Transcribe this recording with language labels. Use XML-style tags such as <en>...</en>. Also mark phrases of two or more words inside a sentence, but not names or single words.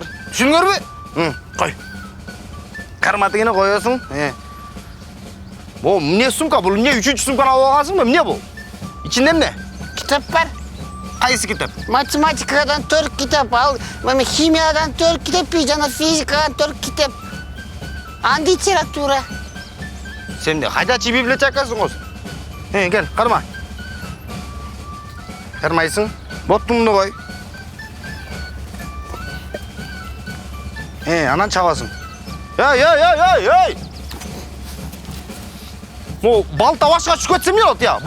<ky>Түшүндүңөрбү? Кой. Карматыгыны коесуң. Бул эмне сумка? Бул эмне 3-чү сумканы алып алгансыңбы? Эмне бул? Ичинде эмне? Китап бар. Кайсы китап? Математикадан 4 китап, ал химиядан 4 китап, жана физикадан 4 китап. Литература. Сен де кайдачы библиотекасың осы? Кел, карма. Кармайсың? Боттуңду кой. Анан чабасың. Эй! Бул балта башка түшүп кетсе эмне болот, я?</ky>